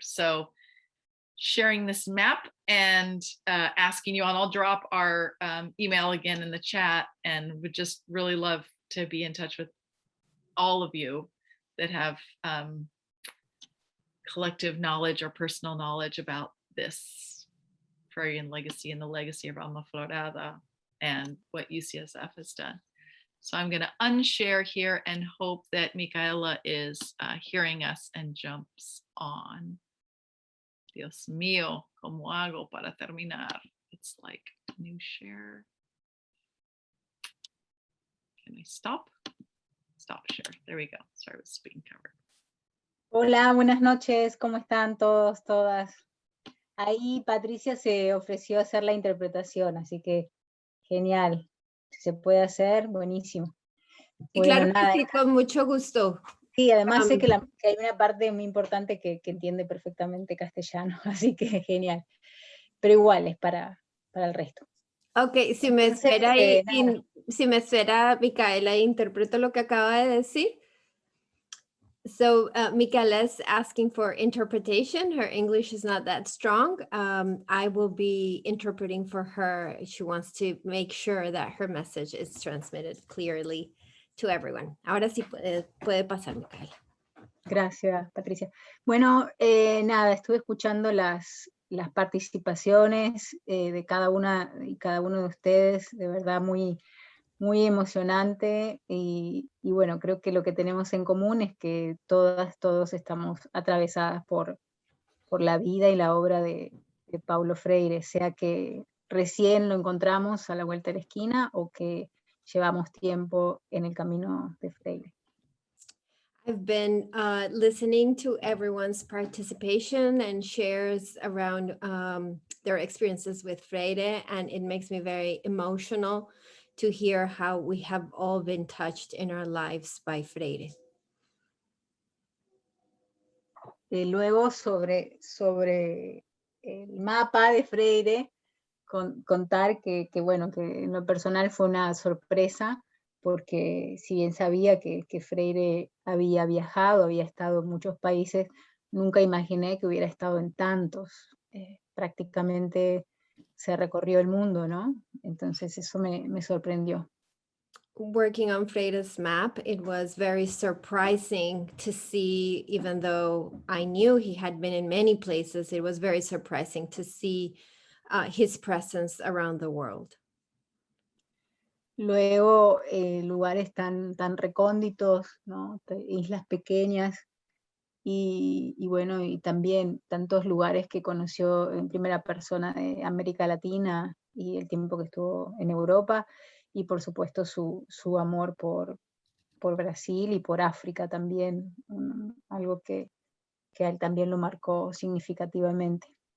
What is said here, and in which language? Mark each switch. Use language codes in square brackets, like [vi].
[en] So sharing this map and asking you all, I'll drop our email again in the chat, and would just really love to be in touch with all of you that have collective knowledge or personal knowledge about this Freirean legacy and the legacy of Alma Florada and what UCSF has done. So I'm going to unshare here and hope that Micaela is hearing us and jumps on. [es] Dios mío, ¿cómo hago para terminar? [en] It's like new share. Can I stop? Stop share. There we go. Sorry, it was being covered. [es] Hola, buenas noches. ¿Cómo están todos, todas? Ahí Patricia se ofreció a hacer la interpretación, así que genial. Si se puede hacer, buenísimo. Y Bueno, claro nada, que sí, con mucho gusto. sí, además sé que hay una parte muy importante que entiende perfectamente castellano, así que genial. Pero igual es para el resto. Ok, si me espera, si me espera Micaela, interpreto lo que acaba de decir. [en] So Micaela is asking for interpretation. Her English is not that strong. I will be interpreting for her. She wants to make sure that her message is transmitted clearly to everyone. [es] Ahora sí puede pasar, Micaela. Gracias, Patricia. Bueno, nada, estuve escuchando las participaciones de cada una y cada uno de ustedes, de verdad muy emocionante, y bueno, creo que lo que tenemos en común es que todos estamos atravesadas por la vida y la obra de Paulo Freire, sea que recién lo encontramos a la vuelta de la esquina o que llevamos tiempo en el camino de Freire. [en] I've been listening to everyone's participation and shares around their experiences with Freire, and it makes me very emotional to hear how we have all been touched in our lives by Freire. [es] Luego sobre el mapa de Freire, contar que bueno, que en lo personal fue una sorpresa, porque si bien sabía que Freire había viajado, había estado en muchos países, nunca imaginé que hubiera estado en tantos. Prácticamente se recorrió el mundo, ¿no? Entonces eso me sorprendió. [en] Working on Freire's map, it was very surprising to see, even though I knew he had been in many places, it was very surprising to see his presence around the world. [es] Luego, lugares tan recónditos, ¿no? Islas pequeñas, y bueno, y también tantos lugares que conoció en primera persona de América Latina y el tiempo que estuvo en Europa, y por supuesto su amor por Brasil y por África también, algo que a él también lo marcó significativamente.